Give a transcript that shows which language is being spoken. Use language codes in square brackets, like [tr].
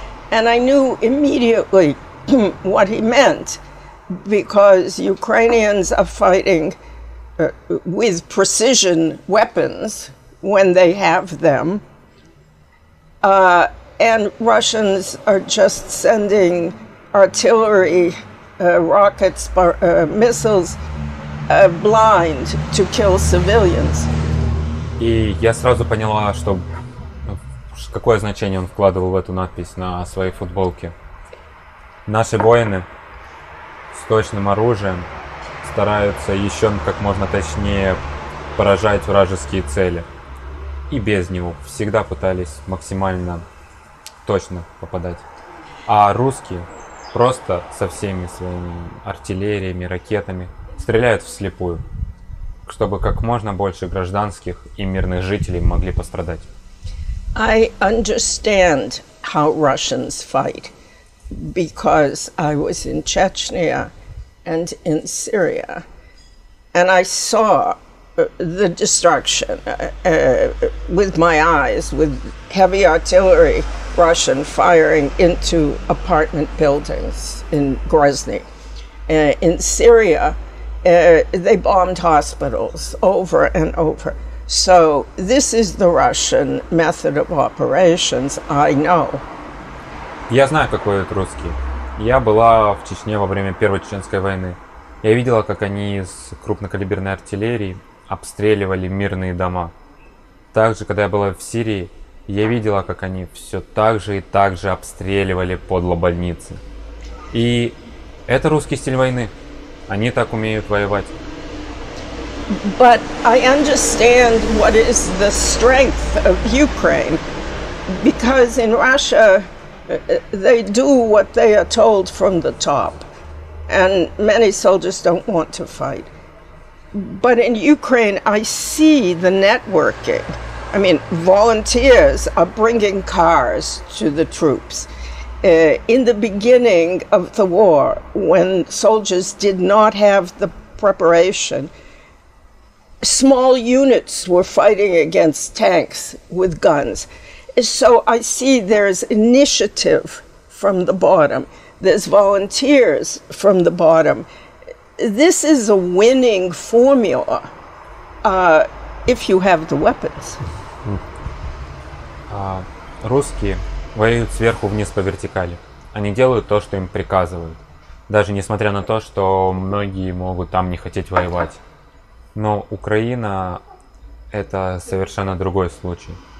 [en] And I knew immediately what he meant, because Ukrainians are fighting with precision weapons when they have them, and Russians are just sending artillery, rockets, missiles blind to kill civilians. [ru] И я сразу поняла, что какое значение он вкладывал в эту надпись на своей футболке. Наши воины с точным оружием стараются еще как можно точнее поражать вражеские цели. И без него всегда пытались максимально точно попадать. А русские просто со всеми своими артиллериями, ракетами стреляют вслепую, чтобы как можно больше гражданских и мирных жителей могли пострадать. [en] I understand how Russians fight because I was in Chechnya and in Syria, and I saw the destruction with my eyes, with heavy artillery, Russian firing into apartment buildings in Grozny. In Syria, they bombed hospitals over and over. So this is the Russian method of operations, I know. [ru] Я знаю, какой это русский. Я была в Чечне во время Первой Чеченской войны. Я видела, как они из крупнокалиберной артиллерии обстреливали мирные дома. Также, когда я была в Сирии, я видела, как они все так же и так же обстреливали подло больницы. И это русский стиль войны. Они так умеют воевать. [en] But I understand what is the strength of Ukraine, because in Russia they do what they are told from the top, and many soldiers don't want to fight. But in Ukraine, I see the networking. I mean, volunteers are bringing cars to the troops. In the beginning of the war, when soldiers did not have the preparation, small units were fighting against tanks with guns. So I see there's initiative from the bottom. There's volunteers from the bottom. This is a winning formula if you have the weapons. [ru] Русские воюют сверху вниз по вертикали. Они делают то, что им приказывают. Даже несмотря на то, что многие могут там не хотеть воевать. Но Украина — это совершенно другой случай.